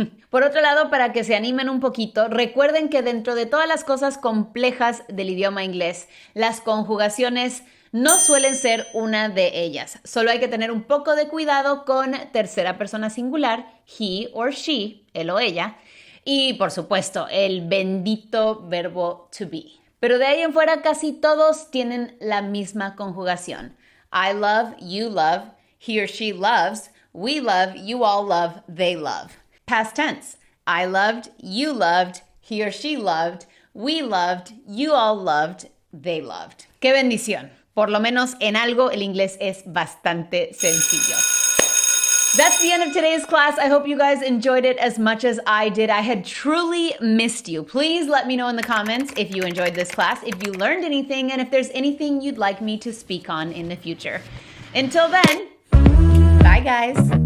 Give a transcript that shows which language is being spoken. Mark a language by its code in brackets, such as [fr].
[es] Por otro lado, para que se animen un poquito, recuerden que dentro de todas las cosas complejas del idioma inglés, las conjugaciones no suelen ser una de ellas. Solo hay que tener un poco de cuidado con tercera persona singular, [en] he or she, [es] él o ella, y por supuesto, el bendito verbo [en] to be. [es] Pero de ahí en fuera casi todos tienen la misma conjugación. [en] I love, you love, he or she loves, we love, you all love, they love. Past tense. I loved, you loved, he or she loved, we loved, you all loved, they loved. [es] ¡Qué bendición! Por lo menos en algo el inglés es bastante sencillo. [en] That's the end of today's class. I hope you guys enjoyed it as much as I did. I had truly missed you. Please let me know in the comments if you enjoyed this class, if you learned anything, and if there's anything you'd like me to speak on in the future. Until then, bye guys.